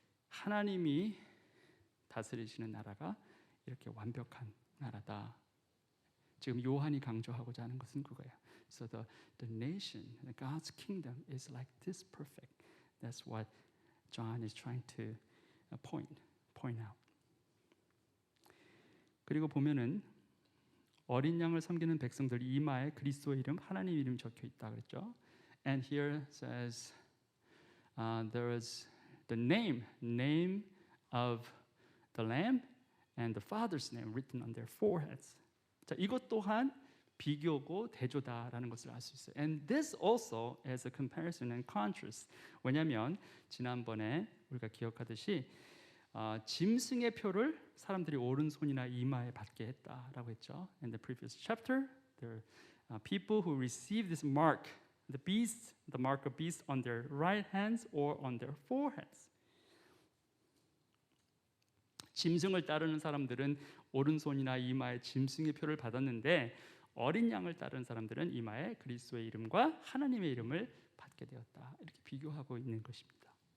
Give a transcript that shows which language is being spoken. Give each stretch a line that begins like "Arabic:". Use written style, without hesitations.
Korean: 하나님이 다스리시는 나라가 이렇게 완벽한 나라다. 지금 요한이 강조하고자 하는 것은 그거예요.
English: So the nation, God's kingdom is like this perfect. That's what John is trying to point out.
Korean: 그리고 보면은 어린 양을 섬기는 백성들 이마에 그리스도의 이름, 하나님 이름 적혀 있다 그랬죠.
English: And here says there is the name of the Lamb and the Father's name written on their foreheads.
Korean: 자, 이것 또한 비교고 대조다라는 것을 알 수 있어요.
English: And this also is a comparison and contrast.
Korean: 왜냐하면 지난번에 우리가 기억하듯이 짐승의 표를 사람들이 오른손이나 이마에 받게 했다라고 했죠.
English: In the previous chapter, there are people who receive this mark, the mark of beast on their right hands or on their foreheads.
Korean: 짐승을 따르는 사람들은 오른손이나 이마에 짐승의 표를 받았는데 어린 양을 따른 사람들은 이마에 그리스도의 이름과 하나님의 이름을 받게 되었다. 이렇게 비교하고 있는 것입니다.